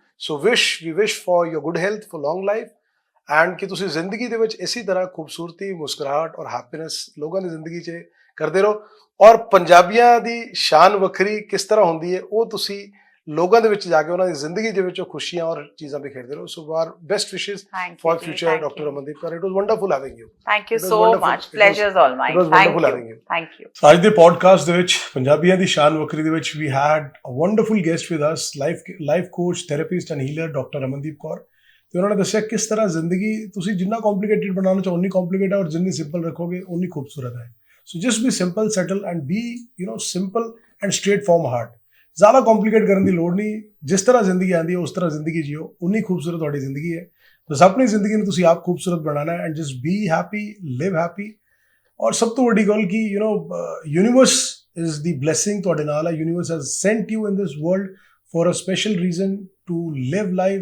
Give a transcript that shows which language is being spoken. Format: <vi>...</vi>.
<en>So we wish for your good health, for long life, and</en> <pa>ਕਿ ਤੁਸੀਂ ਜ਼ਿੰਦਗੀ ਦੇ ਵਿੱਚ ਇਸੇ ਤਰ੍ਹਾਂ ਖੂਬਸੂਰਤੀ, ਮੁਸਕਰਾਹਟ ਔਰ ਹੈਪੀਨੈਸ ਲੋਕਾਂ ਦੀ ਜ਼ਿੰਦਗੀ 'ਚ ਕਰਦੇ ਰਹੋ. ਔਰ ਪੰਜਾਬੀਆਂ ਦੀ ਸ਼ਾਨ ਵੱਖਰੀ ਕਿਸ ਤਰ੍ਹਾਂ ਹੁੰਦੀ ਹੈ ਉਹ ਤੁਸੀਂ ਲੋਕਾਂ ਦੇ ਵਿੱਚ ਜਾ ਕੇ ਉਹਨਾਂ ਦੀ ਜ਼ਿੰਦਗੀ ਦੇ ਵਿੱਚ ਖੁਸ਼ੀਆਂ ਔਰ ਚੀਜ਼ਾਂ ਬਿਖੇਰਦੇ ਰਹੋ.</pa> <en>So our best wishes for future, Dr. Ramandeep Kaur. It was wonderful having you. Thank you so much. Pleasure is all mine. It was wonderful having you. Thank you.</en> <pa>ਅੱਜ ਦੇ ਪੋਡਕਾਸਟ ਦੇ ਵਿੱਚ</pa> <en>ਪੰਜਾਬੀਆਂ ਦੀ ਸ਼ਾਨ ਵੱਖਰੀ ਦੇ ਵਿੱਚ we had a wonderful guest with us, life coach, therapist and healer, Dr. Ramandeep Kaur.</en> <pa>ਤੇ ਉਹਨਾਂ ਨੇ ਦੱਸਿਆ ਕਿਸ ਤਰ੍ਹਾਂ ਜ਼ਿੰਦਗੀ ਤੁਸੀਂ ਜਿੰਨਾ ਕੰਪਲਿਕੇਟਡ ਬਣਾਉਣਾ ਚਾਹੋ ਉਨੀ ਕੰਪਲਿਕੇਟਡ ਹੈ ਔਰ ਜਿੰਨੀ ਸਿੰਪਲ ਰੱਖੋਗੇ ਉਨੀ ਖੂਬਸੂਰਤ ਹੈ.</pa> <en>So just be simple, settle and be simple and straight from heart.</en> <pa>ਜ਼ਿਆਦਾ ਕੰਪਲਿਕੇਟ ਕਰਨ ਦੀ ਲੋੜ ਨਹੀਂ. ਜਿਸ ਤਰ੍ਹਾਂ ਜ਼ਿੰਦਗੀ ਆਉਂਦੀ ਹੈ ਉਸ ਤਰ੍ਹਾਂ ਜ਼ਿੰਦਗੀ ਜੀਓ, ਉਨੀ ਖੂਬਸੂਰਤ ਤੁਹਾਡੀ ਜ਼ਿੰਦਗੀ ਹੈ. ਬਸ ਆਪਣੀ ਜ਼ਿੰਦਗੀ ਨੂੰ ਤੁਸੀਂ ਆਪ ਖੂਬਸੂਰਤ ਬਣਾਉਣਾ ਹੈ</pa> <en>And just be happy, live happy.</en> <pa>ਔਰ ਸਭ ਤੋਂ ਵੱਡੀ ਗੱਲ ਕਿ</pa> <en>universe is the blessing</en> <pa>ਤੁਹਾਡੇ ਨਾਲ ਹੈ.</pa> <en>Universe has sent you in this world for a special reason to live life.</en>